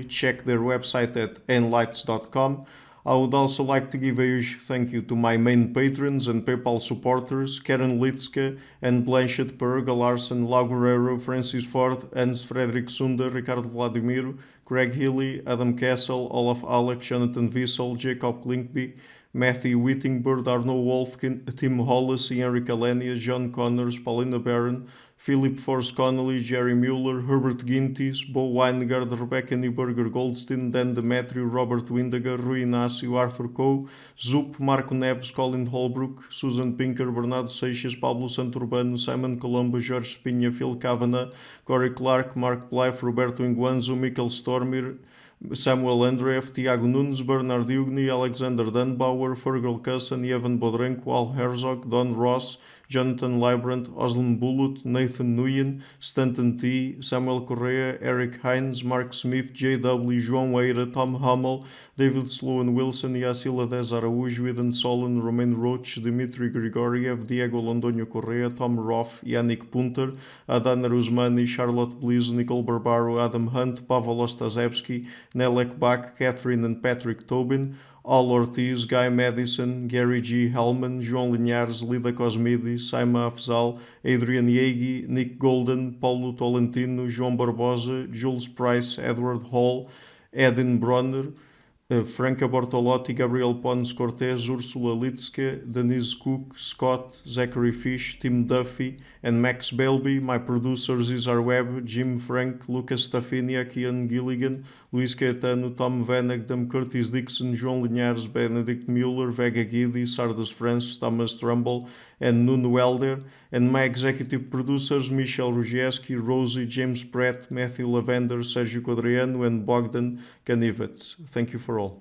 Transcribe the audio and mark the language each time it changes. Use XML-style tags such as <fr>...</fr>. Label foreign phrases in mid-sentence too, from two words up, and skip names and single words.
<en>Check their website at enlights.com. I would also like to give a huge thank you to my main patrons and PayPal supporters, Karen Litske and Blanchett Perga Larsen, Lau Guerrero, Francis Ford, Hans Frederick Sunder, Ricardo Vladimiro, Greg Healy, Adam Castle, Olaf Alec, Jonathan Wissel, Jacob Klinkby, Matthew Whittingbird, Arno Wolfkin, Tim Hollis, Henry Kalenia, John Connors, Paulina Barron, Philip Force Connolly, Jerry Mueller, Herbert Gintis, Bo Weingard, Rebecca Neuberger Goldstein, Dan Demetriou, Robert Windiger, Rui Inácio, Arthur Coe, Zup, Marco Neves, Colin Holbrook, Susan Pinker, Bernardo Seixas, Pablo Santurbano, Simon Colombo, Jorge Spinha, Phil Kavanagh, Corey Clark, Mark Blythe, Roberto Inguanzo, Michael Stormir, Samuel Andreev, Tiago Nunes, Bernard Ugni, Alexander Dunbauer, Fergal Cusson, Evan Bodrenko, Al Herzog, Don Ross, Jonathan Librand, Oslan Bullitt, Nathan Nguyen, Stanton T, Samuel Correa, Eric Hines, Mark Smith, J.W., João Eira, Tom Hummel, David Sloan Wilson, Yacila Dez Araújo, Eden Solon, Romain Roach, Dmitry Grigoriev, Diego Londonio Correa, Tom Roth, Yannick Punter, Adana Rusmani, Charlotte Bliss, Nicole Barbaro, Adam Hunt, Pavel Ostazewski, Nelek Bach, Catherine and Patrick Tobin, Al Ortiz, Guy Madison, Gary G. Hellman, João Linhares, Lida Cosmides, Saima Afzal, Adrian Yegi, Nick Golden, Paulo Tolentino, João Barbosa, Jules Price, Edward Hall, Edin Bronner, Franca Bortolotti, Gabriel Pons Cortez, Ursula Litske, Denise Cook, Scott, Zachary Fish, Tim Duffy, and Max Belby. My producers Izar Webb, Jim Frank, Lucas Staffinia, Ian Gilligan, Luís Caetano, Tom Vanagdam, Curtis Dixon, João Linhares, Benedict Mueller, Vega Guidi, Sardas Francis, Thomas Trumbull, and Nuno Welder. And my executive producers Michel Rugieski, Rosie, James Pratt, Matthew Lavender, Sergio Quadriano, and Bogdan Kanivets. Thank you for all.</en>